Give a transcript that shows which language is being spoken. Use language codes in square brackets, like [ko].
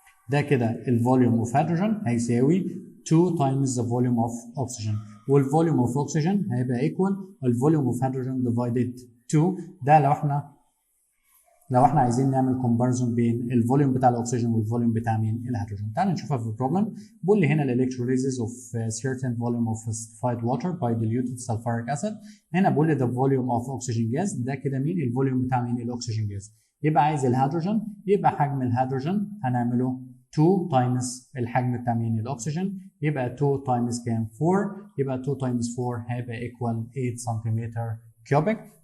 [ar] ده كده [en] الفوليوم اوف هيدروجين هيساوي 2 times the volume of oxygen، والفوليوم اوف اوكسجين هيبقى ايكوال الفوليوم اوف هيدروجين ديفايدد 2. [ar] ده لو احنا عايزين نعمل كومباريزون بين الفوليوم بتاع الاكسجين والفوليوم بتاع مين؟ الهيدروجين. تعال نشوفها في البروبلم. بيقول لي هنا [en] electrolysis of certain volume of acidified water by diluted sulfuric acid. [ar] هنا بيقول لي [en] the volume of oxygen gas، [ar] ده كده مين؟ الفوليوم بتاع مين؟ الاكسجين جاز. يبقى عايز الهيدروجين، يبقى حجم الهيدروجين هنعمله 2 times الحجم بتاع مين؟ الاكسجين، يبقى 2 times كام؟ 4، يبقى 2 times 4 هيبقى equal 8 سنتيمتر كيوبيك.